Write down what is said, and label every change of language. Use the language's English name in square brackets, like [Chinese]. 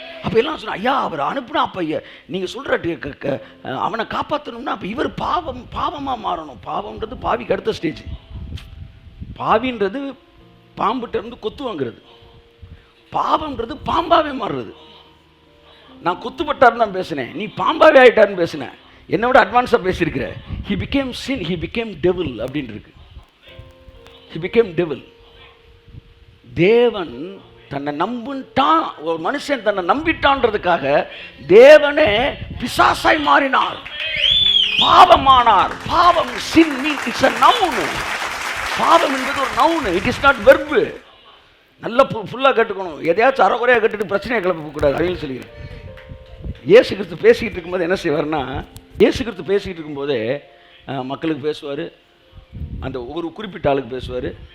[Tamil] அப்ப எல்லாம் சொன்னா, ஐயா அவர் அனுப்புனா அப்ப நீங்க சொல்ற அவனை காப்பாற்றணும்னா அப்ப இவர் பாவமா மாறணும். பாவம்ன்றது பாவிக்கு அடுத்த ஸ்டேஜ். பாவின்றது பாம்புட்ட இருந்து கொத்து வாங்குறது, பாவம்ன்றது பாம்பாவே மாறுறது. நான் கொத்துப்பட்டாருன்னு தான் பேசினேன், நீ பாம்பாவே ஆயிட்டாருன்னு பேசினேன். என்னை விட அட்வான்ஸா பேசியிருக்கிற. [English] he became sin, he became devil [Tamil] அப்படின்னு இருக்கு. [English] he became devil. [Tamil] தேவன் தன்னை நம்பிட்டான், ஒரு மனுஷன் தன்னை நம்பிட்டான்றதுக்காக தேவனே பிசாசாய் மாறினார், பாவமானார். [English] பாவம் sin means it's a noun. [Tamil] பாவம் என்பது ஒரு noun, [English] It is not verb. [Tamil] நல்லா ஃபுல்லாக கேட்டுக்கணும். எதையாச்சும் அறகுறையாக கேட்டுட்டு பிரச்சனையை கிளப்பக்கூடாது. அப்படின்னு சொல்லிக்கிறேன். இயேசு கிறிஸ்து பேசிக்கிட்டு இருக்கும்போது என்ன செய்வார்னா, இயேசு கிறிஸ்து பேசிக்கிட்டு இருக்கும்போதே மக்களுக்கு பேசுவார், அந்த ஒரு குறிப்பிட்ட ஆளுக்கு பேசுவார்.